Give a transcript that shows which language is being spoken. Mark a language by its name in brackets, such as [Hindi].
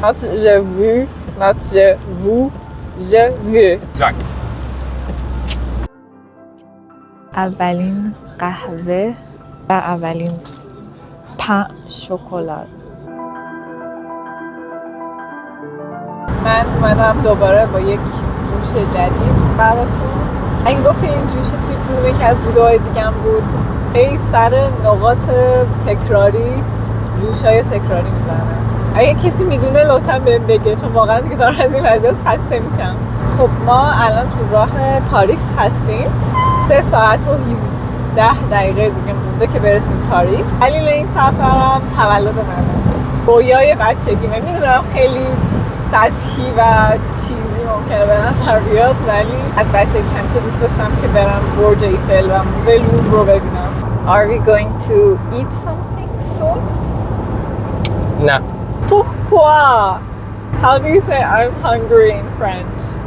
[English] Not [French] je veux, not je vous, je veux. Exact. [Persian] اولین قهوه و اولین پان شکلات. من اومدم دوباره با یک جوش جدید براتون. اگه گفتی این جوش توی کدوم یکی از ویدیوهای دیگه بود، هی سر نقاط تکراری جوشای تکراری میزنه. اگه کسی میدونه لطفا بهم بگه، چون واقعا دیگه دارم از این وضعیت خسته میشم. خب ما الان تو راه پاریس هستیم. 3 ساعت و 17 دقیقه دیگه مونده که برسیم پاریس. دلیل این سفرم تولد منه. رویای بچگیمه. میدونم خیلی سطحی و چیزی ممکنه به نظر بیاد، ولی از بچگی همیشه دوست داشتم که برم برج ایفل و موزه لوور رو ببینم. [English] Are we going to eat something soon? [French] Non. Pourquoi? [English] How do you say I'm hungry in French?